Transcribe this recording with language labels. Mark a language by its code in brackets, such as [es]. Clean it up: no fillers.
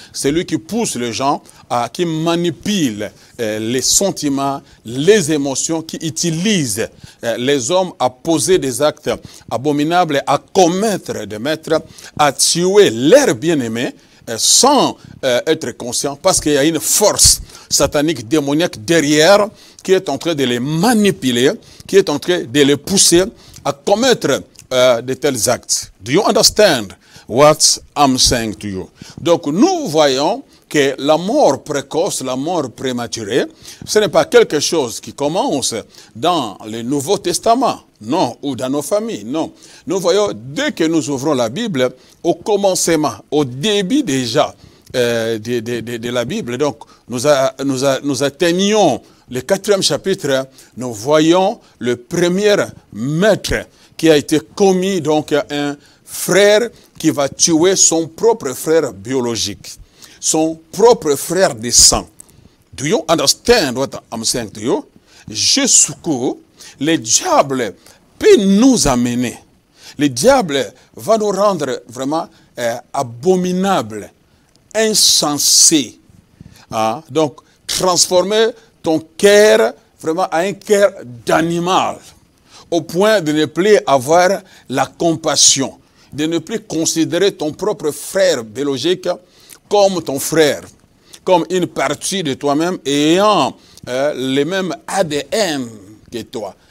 [fr] C'est lui qui pousse les gens, qui manipule les sentiments, les émotions, qui utilise les hommes à poser des actes abominables, à commettre des meurtres, à tuer leurs bien-aimés, sans être conscient, parce qu'il y a une force satanique, démoniaque derrière, qui est en train de les manipuler, qui est en train de les pousser à commettre de tels actes. [en] Do you understand what I'm saying to you? [fr] Donc nous voyons que la mort précoce, la mort prématurée, ce n'est pas quelque chose qui commence dans le Nouveau Testament, non, ou dans nos familles, non. Nous voyons, dès que nous ouvrons la Bible, au commencement, au début déjà de la Bible, donc nous atteignons le 4e chapitre, nous voyons le premier meurtre qui a été commis, donc un frère qui va tuer son propre frère biologique. Son propre frère de sang. [en] Do you understand what I'm saying to you? [fr] Jusqu'où le diable peut nous amener. Le diable va nous rendre vraiment abominables, insensés. Hein? Donc, transformer ton cœur vraiment à un cœur d'animal, au point de ne plus avoir la compassion, de ne plus considérer ton propre frère biologique comme ton frère, comme une partie de toi-même ayant les mêmes ADN que toi.